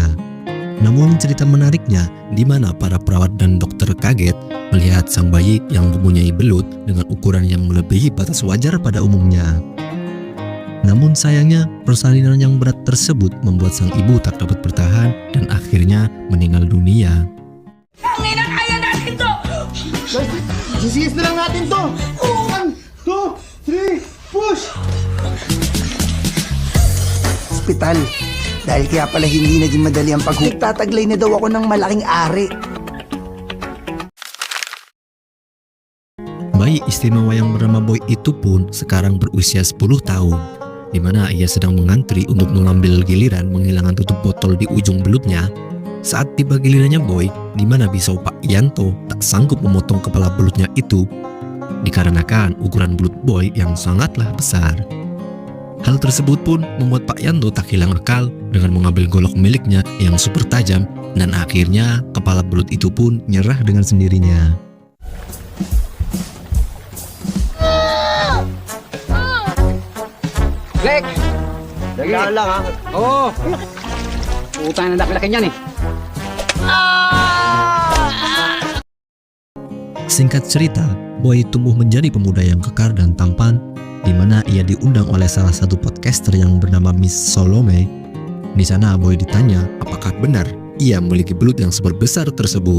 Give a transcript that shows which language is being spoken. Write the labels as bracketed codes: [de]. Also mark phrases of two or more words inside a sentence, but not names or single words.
[id] Namun cerita menariknya di mana para perawat dan dokter kaget melihat sang bayi yang mempunyai belut dengan ukuran yang melebihi batas wajar pada umumnya. Namun sayangnya persalinan yang berat tersebut membuat sang ibu tak dapat bertahan dan akhirnya meninggal dunia. [tl] Tangina, kaya natin to! Sisiis na lang natin to! 1, 2, 3, push! Hospital. Dahil kaya pala hindi naging madali ang paghuhuli. Nagtataglay na daw ako ng malaking ari. [id] Bayi istimewa yang bernama Boy itu pun sekarang berusia 10 tahun, di mana ia sedang mengantri untuk mengambil giliran menghilangkan tutup botol di ujung belutnya. Saat tiba gilirannya Boy, di mana Bisau Pak Yanto tak sanggup memotong kepala belutnya itu, dikarenakan ukuran belut Boy yang sangatlah besar. Hal tersebut pun membuat Pak Yanto tak hilang akal dengan mengambil golok miliknya yang super tajam dan akhirnya kepala belut itu pun nyerah dengan sendirinya. Lek! [tl] Dahan lang ha? Oo! Utang na laki-laki niyan eh. [id] Singkat cerita, Boy tumbuh menjadi pemuda yang kekar dan tampan, di mana ia diundang oleh salah satu podcaster yang bernama Miss Salome. Di sana Boy ditanya apakah benar ia memiliki belut yang sebesar tersebut.